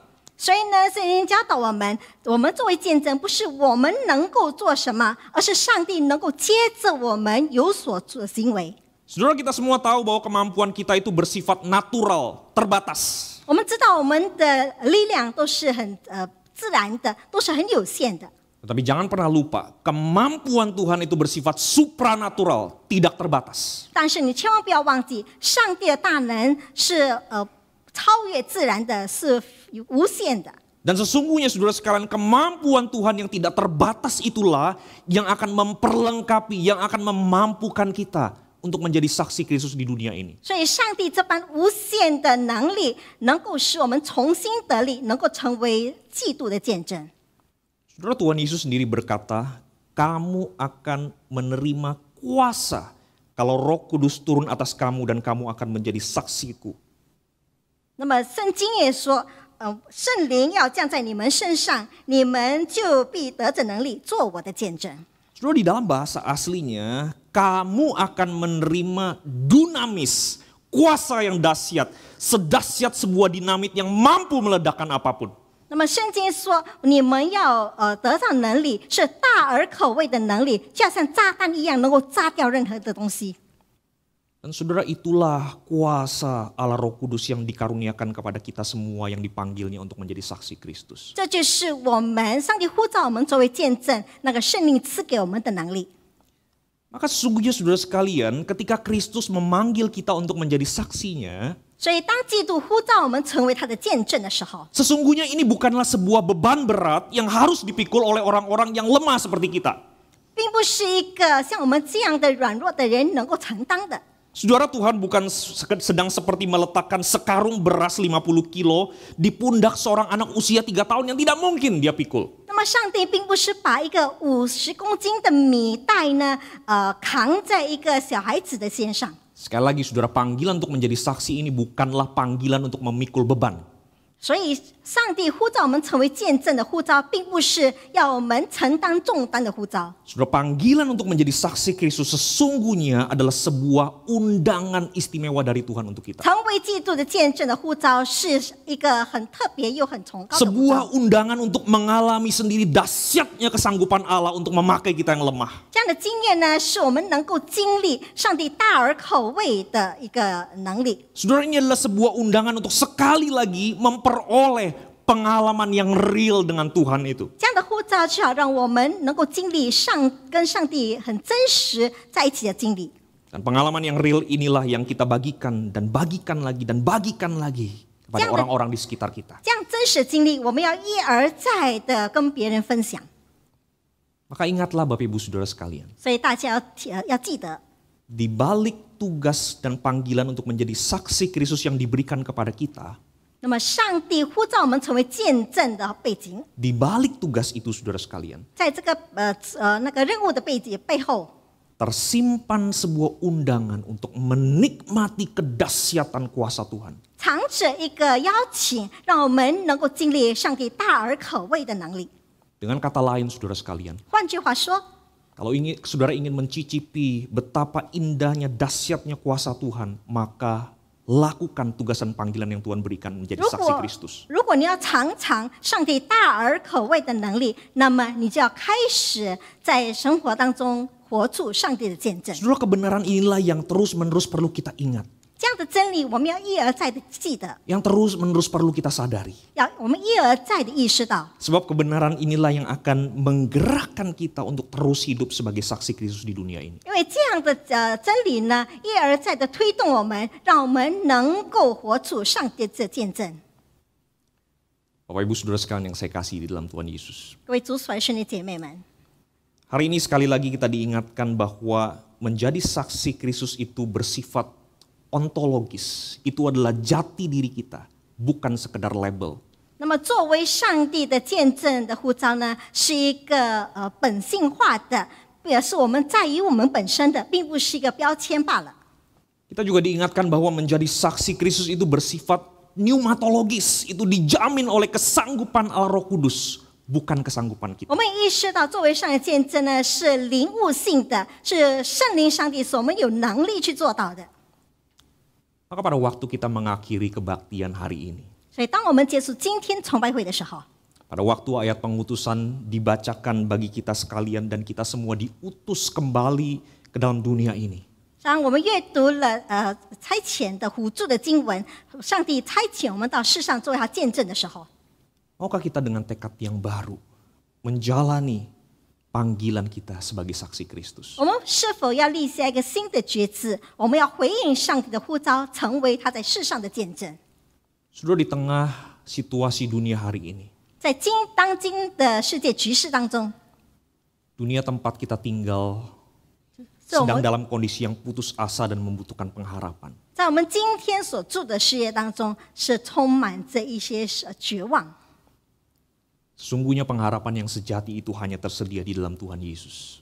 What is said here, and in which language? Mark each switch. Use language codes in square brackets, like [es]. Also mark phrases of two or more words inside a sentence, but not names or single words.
[zh] 所以呢，圣经教导我们作为见证，不是我们能够做什么，而是上帝能够接着我们有所做的行为。 [id] Saudara, kita semua tahu bahwa kemampuan kita itu bersifat natural, terbatas. [zh] 我们知道我们的力量都是很自然的，都是很有限的。 [id] Tetapi jangan pernah lupa, kemampuan Tuhan itu bersifat supranatural, tidak terbatas. [zh] 但是你千万不要忘记，上帝的大能是超越自然的，是无限的。 [id] Dan sesungguhnya saudara sekalian, kemampuan Tuhan yang tidak terbatas itulah yang akan memperlengkapi, yang akan memampukan kita untuk menjadi saksi Kristus di dunia ini. [zh] 所以上帝这般无限的能力，能够使我们重新得力，能够成为基督的见证。 [id] Saudara, Tuhan Yesus sendiri berkata, kamu akan menerima kuasa kalau Roh Kudus turun atas kamu dan kamu akan menjadi saksiku. [zh] 那么圣经也说，圣灵要降在你们身上，你们就必得着能力，做我的见证。 [id] Saudara, di dalam bahasa aslinya, kamu akan menerima dunamis, kuasa yang dahsyat, sedahsyat sebuah dinamit yang mampu meledakkan apapun. [zh] 那么圣经说，你们要得上能力，是大而可畏的能力，就像炸弹一样，能够炸掉任何的东西。 [id] Dan Dan saudara, itulah kuasa Allah Roh Kudus yang dikaruniakan kepada kita semua yang dipanggilnya untuk menjadi saksi Kristus. [zh] 这就是我们上帝呼召我们作为见证，那个圣灵赐给我们的能力。 [id] Maka sesungguhnya saudara sekalian, ketika Kristus memanggil kita untuk menjadi saksinya, [zh] 所以当基督呼召我们成为他的见证的时候， [id] sesungguhnya ini bukanlah sebuah beban berat yang harus dipikul oleh orang-orang yang lemah seperti kita. [zh] 并不是一个像我们这样的软弱的人能够承担的。 [id] Saudara, Tuhan bukan sedang seperti meletakkan sekarung beras 50 kilo di pundak seorang anak usia 3 tahun yang tidak mungkin dia pikul. [zh] 那么上帝并不是把一个50公斤的米袋呢，扛在一个小孩子的肩上。 [id] Sekali lagi saudara, panggilan untuk menjadi saksi ini bukanlah panggilan untuk memikul beban. [zh] 所以上帝呼召我们成为见证的呼召，并不是要我们承担重担的呼召。 [id] Saudara, panggilan untuk menjadi saksi Kristus sesungguhnya adalah sebuah undangan istimewa dari Tuhan untuk kita. [zh] 成为基督的见证的呼召，是一个很特别又很崇高的呼召。 [id] Sebuah undangan untuk mengalami sendiri dahsyatnya kesanggupan Allah untuk memakai kita yang lemah. [zh] 这样的经验呢，是我们能够经历上帝大而可畏的一个能力。 [id] Saudara, ini adalah sebuah undangan untuk sekali lagi memperoleh pengalaman yang real dengan Tuhan itu. [zh] 这样的呼召，就好让我们能够经历跟上帝很真实在一起的经历。 [id] Dan pengalaman yang real inilah yang kita bagikan dan bagikan lagi dan bagikan lagi kepada Jangan- orang-orang di sekitar kita. [zh] 这样真实的经历，我们要一而再的跟别人分享。 [id] Maka ingatlah Bapak Ibu Saudara sekalian, [zh] 所以大家要记得， [id] di balik tugas dan panggilan untuk menjadi saksi Kristus yang diberikan kepada kita, [zh] 那么上帝呼召我们成为见证的背景， [id] di balik tugas itu Saudara sekalian, [zh] 在这个那个任务的背后， [id] tersimpan sebuah undangan untuk menikmati kedahsyatan kuasa Tuhan. [zh] 藏着一个邀请，让我们能够经历上帝大而可畏的能力。 [id] Dengan kata lain Saudara sekalian, [zh] 换句话说， [id] kalau saudara ingin mencicipi betapa indahnya, dahsyatnya kuasa Tuhan, maka lakukan tugas dan panggilan yang Tuhan berikan menjadi saksi Kristus. [zh] 如果你要尝尝上帝大而可畏的能力，那么你就要开始在生活当中活出上帝的见证。 [id] Saudara, kebenaran inilah yang terus-menerus perlu kita ingat. [zh] 这样的真理，我们要一而再的记得， [id] Yang terus-menerus perlu kita sadari. [zh] 我们一而再的意识到， [id] Sebab kebenaran inilah yang akan menggerakkan kita untuk terus hidup sebagai saksi Kristus di dunia ini. [zh] 因为这样的真理呢，一而再的推动我们，让我们能够活出上帝的见证。 [id] Bapak Ibu Saudara sekalian yang saya kasih di dalam Tuhan Yesus. [zh] 各位主所爱兄弟姐妹们， [id] Hari ini sekali lagi kita diingatkan bahwa menjadi saksi Kristus itu bersifat ontologis. Itu adalah jati diri kita, bukan sekedar label. [zh] 那么作为上帝的见证的呼召呢，是一个本性化的，也是我们在于我们本身的，并不是一个标签罢了。 [id] Kita juga diingatkan bahwa menjadi saksi Kristus itu bersifat pneumatologis. Itu dijamin oleh kesanggupan Allah Roh Kudus, bukan kesanggupan kita. [zh] 我们意识到，作为上帝见证呢，是灵悟性的，是圣灵上帝所我们有能力去做到的。 [id] Maka pada waktu kita mengakhiri kebaktian hari ini, [zh] 所以，当我们结束今天崇拜会的时候， [id] pada waktu ayat pengutusan dibacakan bagi kita sekalian dan kita semua diutus kembali ke dalam dunia ini, [zh] 当我们阅读了差遣的辅助的经文，上帝差遣我们到世上做他见证的时候， [id] maukah kita dengan tekad yang baru menjalani panggilan kita sebagai saksi Kristus? [zh] 我们是否要立下一个新的决志？我们要回应上帝的呼召，成为他在世上的见证。 [id] Sudah di tengah situasi dunia hari ini, [zh] 在当今的世界局势当中， [id] dunia tempat kita tinggal [zh] 在我 [id] sedang [zh] 们 [id] dalam kondisi yang putus asa dan membutuhkan pengharapan. [zh] 在我们今天所住的世界当中，是充满着一些绝望。 [id] Sesungguhnya pengharapan yang sejati itu hanya tersedia di dalam Tuhan Yesus.